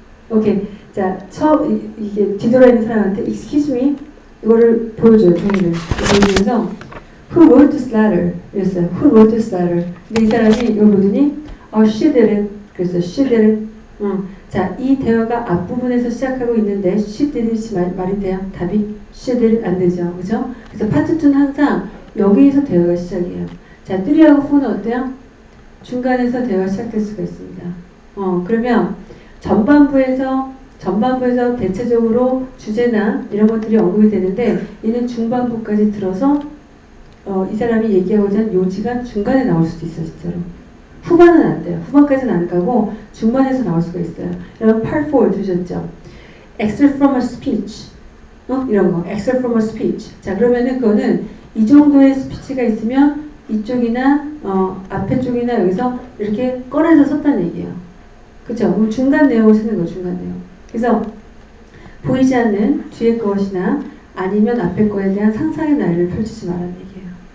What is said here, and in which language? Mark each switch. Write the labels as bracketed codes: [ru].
[ko] 오케이. 자, 이게 뒤돌아 있는 사람한테 [en] excuse me [ko] 이거를 보여줘요. 종이를 보여주면서 [en] who wrote this letter? [ko] 이랬어요. [en] Who wrote this letter? [ko] 근데 이 사람이 이걸 보더니 [en] she did it. [ko] 그래서 [en] she did it. [ko] 자, 이 대화가 앞부분에서 시작하고 있는데 [en] she did it [ko] 말이 돼요? 답이 [en] she did it [ko] 안 되죠. 그죠? 그래서 파트 2는 항상 여기에서 대화가 시작이에요. 자, 3하고 4는 어때요? 중간에서 대화가 시작될 수가 있습니다. 그러면 전반부에서 대체적으로 주제나 이런 것들이 언급이 되는데 얘는 중반부까지 들어서 이 사람이 얘기하고자 하는 요지가 중간에 나올 수도 있어요. 진짜로. 후반은 안 돼요. 후반까지는 안 가고 중반에서 나올 수가 있어요. 여러분 part 4 들으셨죠? [en] excerpt from a speech [ko] 이런 거 [en] excerpt from a speech. [ko] 자, 그러면은 그거는 이 정도의 스피치가 있으면 이쪽이나 앞에 쪽이나 여기서 이렇게 꺼내서 썼다는 얘기예요. 그렇죠? 그럼 중간 내용을 쓰는 거예요. 중간 내용. 그래서 보이지 않는 뒤에 것이나 아니면 앞에 거에 대한 상상의 나래를 펼치지 말라는 얘기예요.